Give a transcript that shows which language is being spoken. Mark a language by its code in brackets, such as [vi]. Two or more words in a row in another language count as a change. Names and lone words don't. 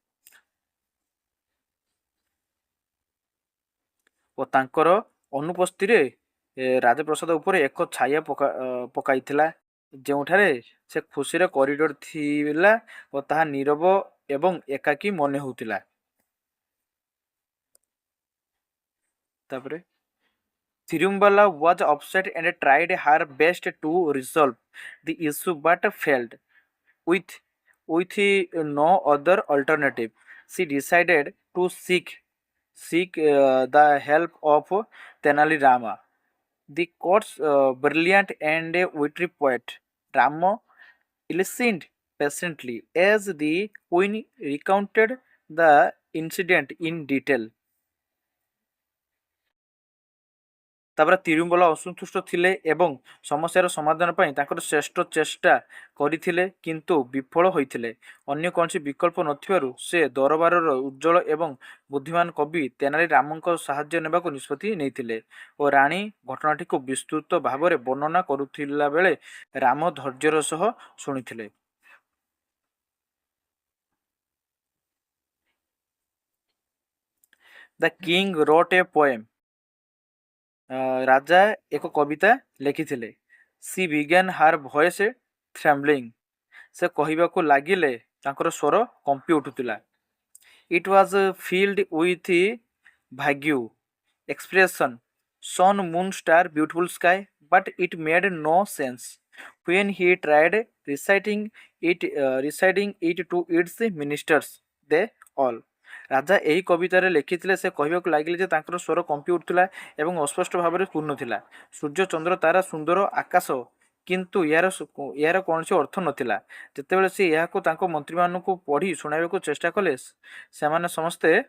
[or] ଓ ତାଙ୍କର ଅନୁପସ୍ଥିତିରେ ରାଜପ୍ରସାଦ ଉପରେ ଏକ ଛାୟା ପକାଇଥିଲା ଯେଉଁଠାରେ ସେ ଖୁସିରେ କରିଡର ଥିଲା ଓ ତାହା ନୀରବ ଏବଂ ଏକାକୀ ମନେ ହେଉଥିଲା। [en] ତାପରେ Thirumala was upset and tried her best to resolve the issue but failed. With no other alternative, she decided to seek the help of Tenali Rama, the court's brilliant and witty poet. Rama listened patiently as the queen recounted the incident in detail। [or] ତାପରେ ତିରୁମଲା ଅସନ୍ତୁଷ୍ଟ ଥିଲେ ଏବଂ ସମସ୍ୟାର ସମାଧାନ ପାଇଁ ତାଙ୍କର ଶ୍ରେଷ୍ଠ ଚେଷ୍ଟା କରିଥିଲେ କିନ୍ତୁ ବିଫଳ ହୋଇଥିଲେ। ଅନ୍ୟ କୌଣସି ବିକଳ୍ପ ନଥିବାରୁ ସେ ଦରବାରର ଉଜ୍ଜଳ ଏବଂ ବୁଦ୍ଧିମାନ କବି ତେନାଲି ରାମଙ୍କ ସାହାଯ୍ୟ ନେବାକୁ ନିଷ୍ପତ୍ତି ନେଇଥିଲେ ଓ ରାଣୀ ଘଟଣାଟିକୁ ବିସ୍ତୃତ ଭାବରେ ବର୍ଣ୍ଣନା କରୁଥିଲା ବେଳେ ରାମ ଧୈର୍ଯ୍ୟର ସହ ଶୁଣିଥିଲେ। [en] The king wrote a poem। [or] ରାଜା ଏକ କବିତା ଲେଖିଥିଲେ। [en] she began her voice trembling. [or] ସେ କହିବାକୁ ଲାଗିଲେ ତାଙ୍କର ସ୍ୱର କମ୍ପି ଉଠୁଥିଲା। [en] it was filled with vague expression sun moon star beautiful sky but it made no sense when he tried reciting it to its ministers they all। [or] ରାଜା ଏହି କବିତାରେ ଲେଖିଥିଲେ ସେ କହିବାକୁ ଲାଗିଲେ ଯେ ତାଙ୍କର ସ୍ୱର କମ୍ପି ଉଠୁଥିଲା ଏବଂ ଅସ୍ପଷ୍ଟ ଭାବରେ ପୂର୍ଣ୍ଣ ଥିଲା। ସୂର୍ଯ୍ୟ ଚନ୍ଦ୍ର ତାରା ସୁନ୍ଦର ଆକାଶ କିନ୍ତୁ ଏହାର କୌଣସି ଅର୍ଥ ନଥିଲା। ଯେତେବେଳେ ସେ ଏହାକୁ ତାଙ୍କ ମନ୍ତ୍ରୀମାନଙ୍କୁ ପଢ଼ି ଶୁଣାଇବାକୁ ଚେଷ୍ଟା କଲେ ସେମାନେ ସମସ୍ତେ